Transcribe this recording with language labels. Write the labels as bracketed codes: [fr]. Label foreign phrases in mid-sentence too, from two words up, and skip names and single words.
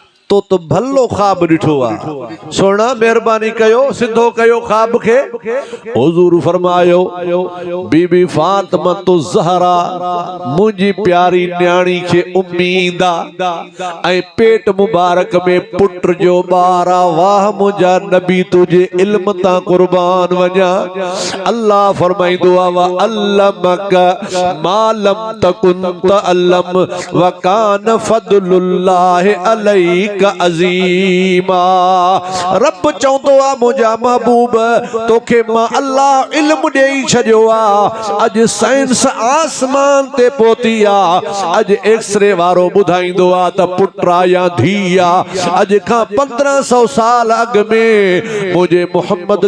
[sd] तो भलो ख्वाब डिठो आ सोना मेहरबानी कयो सिद्धो कयो ख्वाब खे हुजूर फरमायो बीबी फातिमा तो ज़हरा मुझी प्यारी न्याणी खे उम्मीद आ ऐं पेट मुबारक में पुट जो बारा वाह मुझा नबी तुझे इल्म ता कुर्बान वञा अल्लाह फरमाइंदो आ [ar] وعلمك ما لم تكن تعلم وكان فضل الله عليك عظيما [sd] रब चवंदो आ मुंहिंजा महबूब तोखे मां अल्लाह इल्म ॾेई छॾियो आ अॼु साइंस आसमान ते पहुती आ अॼु एक्सरे वारो ॿुधाईंदो आ त पुट आ या धी आ अॼु खां 1500 साल अॻु में मुंहिंजे मोहम्मद